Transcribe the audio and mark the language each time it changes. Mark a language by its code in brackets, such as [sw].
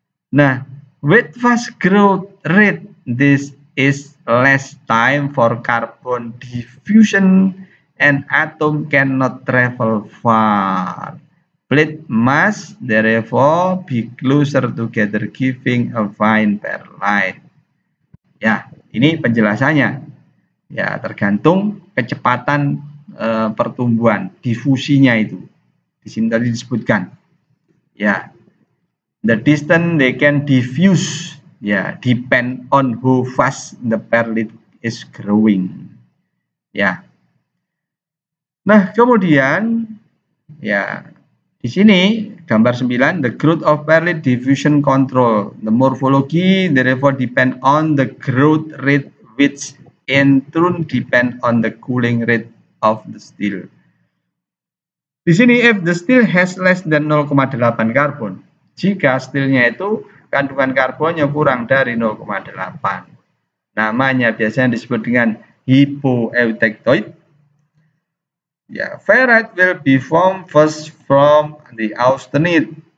[en] Nah, with fast growth rate, this is less time for carbon diffusion and atom cannot travel far. Plate must therefore be closer together, giving a fine perlite. [id] Ya, ini penjelasannya. Ya, tergantung kecepatan pertumbuhan difusinya itu. Di sini tadi disebutkan. [en] Ya, the distance they can diffuse, ya, depend on how fast the perlite is growing. Ya. [id] Nah, kemudian ya di sini gambar 9, [en] the growth of perlite diffusion control. The morphology therefore depend on the growth rate, which in turn depend on the cooling rate of the steel. [id] Di sini [en] if the steel has less than [id] 0,8 karbon, jika steelnya itu kandungan karbonnya kurang dari 0,8, namanya biasanya disebut dengan hypoeutectoid. [en] Ya, ferrite will be formed first from the austenite.